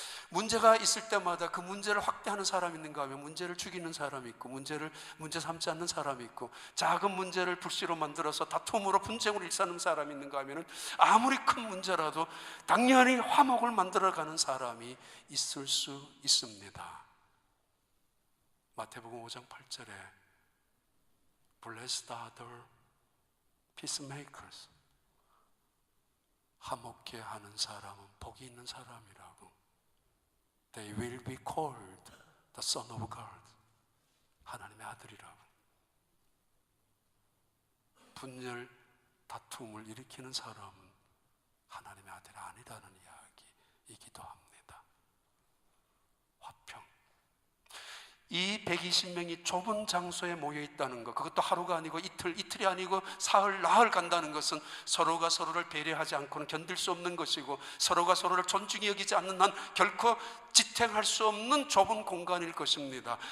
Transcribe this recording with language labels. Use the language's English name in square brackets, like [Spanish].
[Korean] 문제가 있을 때마다 그 문제를 확대하는 사람이 있는가 하면 문제를 죽이는 사람이 있고, 문제 삼지 않는 사람이 있고, 작은 문제를 불씨로 만들어서 다툼으로 분쟁으로 일삼는 사람이 있는가 하면 아무리 큰 문제라도 당연히 화목을 만들어가는 사람이 있을 수 있습니다. 마태복음 5장 8절에 [English] Blessed are the peacemakers, [Korean] 화목케 하는 사람은 복이 있는 사람이라고. [English] They will be called the Son of God, [Korean] 하나님의 아들이라고. 분열, 다툼을 일으키는 사람은 하나님의 아들이 아니라는 이야기이기도 합니다. 화평. 이 120명이 좁은 장소에 모여 있다는 것, 그것도 하루가 아니고 이틀이 아니고 사흘, 나흘 간다는 것은 서로가 서로를 배려하지 않고는 견딜 수 없는 것이고, 서로가 서로를 존중히 여기지 않는 한 결코 지탱할 수 없는 좁은 공간일 것입니다.